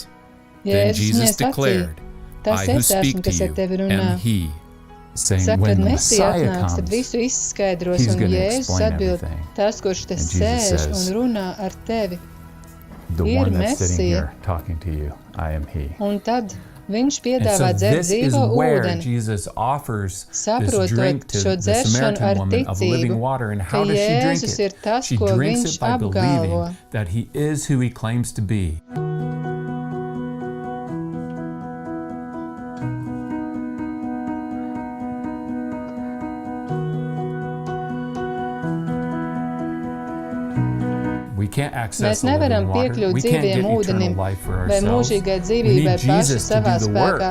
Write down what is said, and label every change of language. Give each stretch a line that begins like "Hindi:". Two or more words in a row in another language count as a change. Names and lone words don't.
English: Then Jesus declared, "I who speak to you am he," saying when the Messiah comes, he's going to explain everything. And Jesus says, "The one that's sitting here talking to you, I am he."
Latvian: Viņš piedāvā dzert dzīvo ūdeni, saprotot šo dzeršanu ar ticību, ka Jēzus ir tas, ko viņš apgalvo.
English: That he is who he claims to be.
Latvian: Mēs nevaram piekļūt dzīviem ūdenim vai mūžīgai dzīvībai paši savā spēkā.